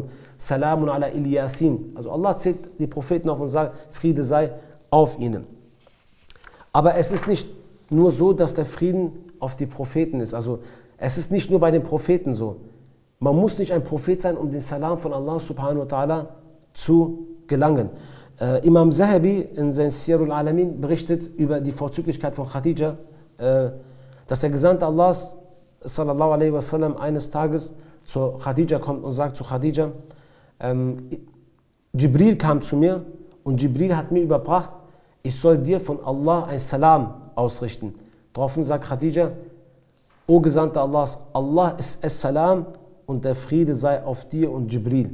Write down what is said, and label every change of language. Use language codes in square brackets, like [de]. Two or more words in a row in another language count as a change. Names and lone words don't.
[ar] سلام على إل ياسين. [de] Also Allah zählt die Propheten auf und sagt, Friede sei auf ihnen. Aber es ist nicht nur so, dass der Frieden auf die Propheten ist. Also es ist nicht nur bei den Propheten so. Man muss nicht ein Prophet sein, um den Salam von Allah [ar] سبحانه وتعالى [de] zu gelangen. Imam Zahabi in seinem Siyarul Alamin berichtet über die Vorzüglichkeit von Khadija, dass der Gesandte Allahs [ar] صلى الله عليه وسلم [de] eines Tages zu Khadija kommt und sagt zu Khadija, Jibril kam zu mir und Jibril hat mir überbracht, ich soll dir von Allah ein Salam ausrichten. Daraufhin sagt Khadija, O Gesandter Allahs, Allah ist As-Salam und der Friede sei auf dir und Jibril.